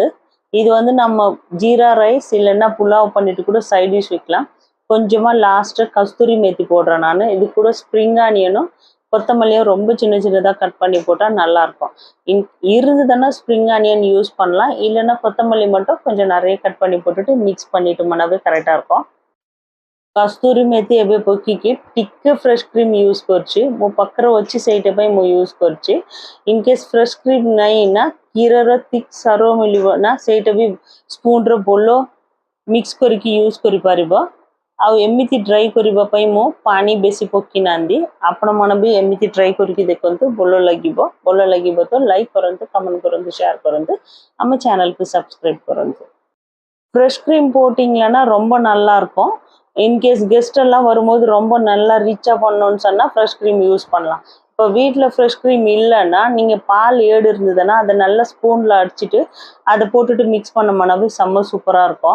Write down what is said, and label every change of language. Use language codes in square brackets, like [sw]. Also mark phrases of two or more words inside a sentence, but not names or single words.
[ta] இது வந்து நம்ம ஜீரா ரைஸ் இல்லைன்னா புலாவ் பண்ணிட்டு கூட சைட் டிஷ் வைக்கலாம். கொஞ்சமா லாஸ்ட்டு கஸ்தூரி மேத்தி போடுறேன் நான். இது கூட [en] spring onion [ta] கொத்தமல்லியும் ரொம்ப சின்ன சின்னதாக கட் பண்ணி போட்டால் நல்லாயிருக்கும். இருந்ததுன்னா [en] spring onion use [ta] பண்ணலாம். இல்லைன்னா கொத்தமல்லி மட்டும் கொஞ்சம் நிறைய கட் பண்ணி போட்டுட்டு மிக்ஸ் பண்ணிட்டோம்னாவே கரெக்டாக இருக்கும். [hi] कस्तूरी मेथी [or] ଏବେ ପକେଇକି ଟିକେ [en] fresh cream use [or] କରୁଛି। ମୋ ପାଖରେ ଅଛି ସେଇଟା ପାଇଁ ମୁଁ ୟୁଜ୍ କରୁଛି। [en] in case fresh cream [or] ନାହିଁ ନା କ୍ଷୀରର thick ସାର ମିଳିବ ନା ସେଇଟା ବି ସ୍ପୁନ୍ର ବୋଲ ମିକ୍ସ କରିକି ୟୁଜ୍ କରିପାରିବ। ଆଉ ଏମିତି ଟ୍ରାଏ କରିବା ପାଇଁ ମୁଁ ପାଣି ବେଶୀ ପକେଇ ନାହାନ୍ତି। ଆପଣମାନେ ବି ଏମିତି ଟ୍ରାଏ କରିକି ଦେଖନ୍ତୁ, ଭଲ ଲାଗିବ ତ ଲାଇକ୍ କରନ୍ତୁ, କମେଣ୍ଟ କରନ୍ତୁ, ସେୟାର କରନ୍ତୁ, ଆମ ଚ୍ୟାନେଲକୁ ସବସ୍କ୍ରାଇବ୍ କରନ୍ତୁ। [en] fresh cream [ta] போட்டிங்கன்னா ரொம்ப நல்லா இருக்கும்। இன்கேஸ் கெஸ்ட் எல்லாம் வரும்போது ரொம்ப நல்லா ரிச்சாக பண்ணணும்னு சொன்னால் [en] fresh cream use [ta] பண்ணலாம்। இப்போ வீட்டில் [en] fresh cream [ta] இல்லைன்னா நீங்கள் பால் ஏடு இருந்ததுன்னா அதை நல்லா ஸ்பூனில் அடிச்சுட்டு அதை போட்டுட்டு மிக்ஸ் பண்ணோம்னாவே செம்ம சூப்பராக இருக்கும்।